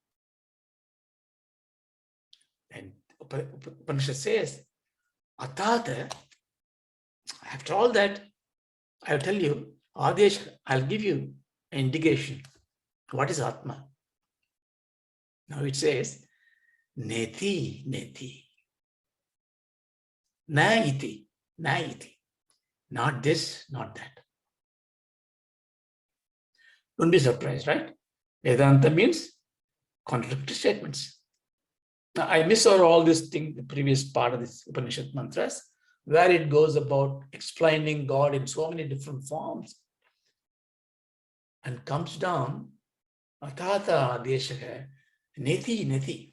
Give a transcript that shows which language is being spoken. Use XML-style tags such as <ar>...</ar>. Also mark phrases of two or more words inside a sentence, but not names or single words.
<en>And Upanishad says, Atata, after all that, I'll tell you, Adesh, I'll give you an indication. What is Atma? Now it says,</en> <sa>Neti, Neti. Na iti, na iti.</sa> <en>Not this, not that. Don't be surprised, right? Vedanta means contradictory statements. Now, I miss all this thing, the previous part of this Upanishad mantras, where it goes about explaining God in so many different forms and comes down,</en> <sa>Atata Deshaka, Neti, Neti.</sa>